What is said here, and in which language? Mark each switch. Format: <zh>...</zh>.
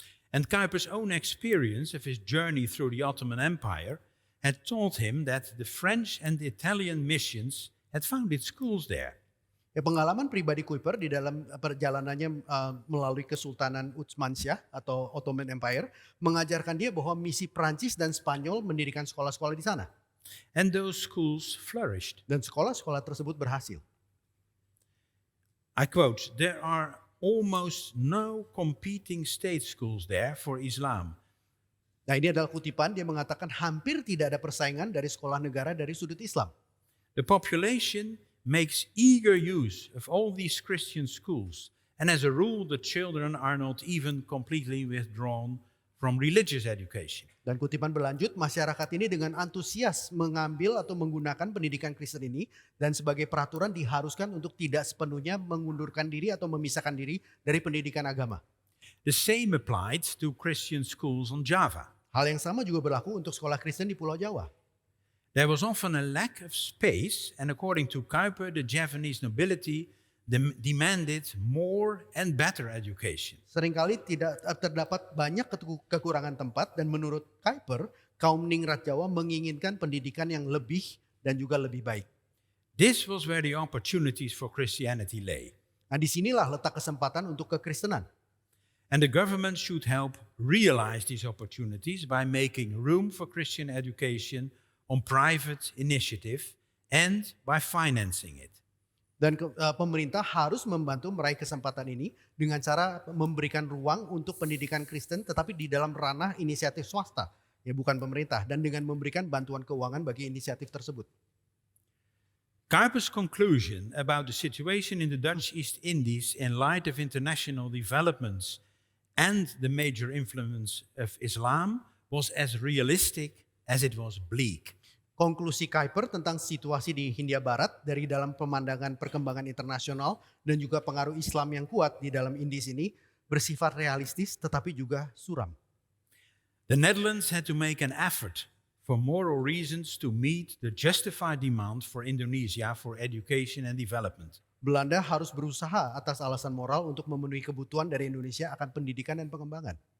<en>And Kuyper's own experience of his journey through the Ottoman Empire had taught him that the French and Italian missions had founded schools there.</en> <id>Ya, pengalaman pribadi Kuyper di dalam perjalanannya melalui Kesultanan Utsmansyah atau Ottoman Empire mengajarkan dia bahwa misi Prancis dan Spanyol mendirikan sekolah-sekolah di sana.</id> <en>And those schools flourished.</en> <id>Dan sekolah-sekolah tersebut berhasil.</id> <en>I quote, "There are almost no competing state schools there for Islam.</en> <id>Nah, ini adalah kutipan, dia mengatakan hampir tidak ada persaingan dari sekolah negara dari sudut Islam.</id> <en>The population makes eager use of all these Christian schools, and as a rule, the children are not even completely withdrawn from religious education.</en> <id>Dan kutipan berlanjut, masyarakat ini dengan antusias mengambil atau menggunakan pendidikan Kristen ini dan sebagai peraturan diharuskan untuk tidak sepenuhnya mengundurkan diri atau memisahkan diri dari pendidikan agama.</id> <en>The same applied to Christian schools on Java.</en> <id>Hal yang sama juga berlaku untuk sekolah Kristen di Pulau Jawa.</id> <en>There was often a lack of space, and according to Kuiper, the Javanese nobility demanded more and better education.</en> <id>Seringkali tidak terdapat banyak kekurangan tempat dan menurut Kuiper, kaum ningrat Jawa menginginkan pendidikan yang lebih dan juga lebih baik.</id> <en>This was where the opportunities for Christianity lay.</en> <id>Nah, disinilah letak kesempatan untuk kekristenan.</id> <en>And the government should help realize these opportunities by making room for Christian education on private initiative and by financing it.</en> <id>Dan pemerintah harus membantu meraih kesempatan ini dengan cara memberikan ruang untuk pendidikan Kristen tetapi di dalam ranah inisiatif swasta, ya bukan pemerintah, dan dengan memberikan bantuan keuangan bagi inisiatif tersebut.</id> <en>Kuiper's conclusion about the situation in the Dutch East Indies in light of international developments and the major influence of Islam was as realistic as it was bleak.</en> <id>Konklusi Kuiper tentang situasi di Hindia Barat dari dalam pemandangan perkembangan internasional dan juga pengaruh Islam yang kuat di dalam Indies ini bersifat realistis tetapi juga suram.</id> <en>The Netherlands had to make an effort for moral reasons to meet the justified demand for Indonesia for education and development.</en> <id>Belanda harus berusaha atas alasan moral untuk memenuhi kebutuhan dari Indonesia akan pendidikan dan pengembangan.</id>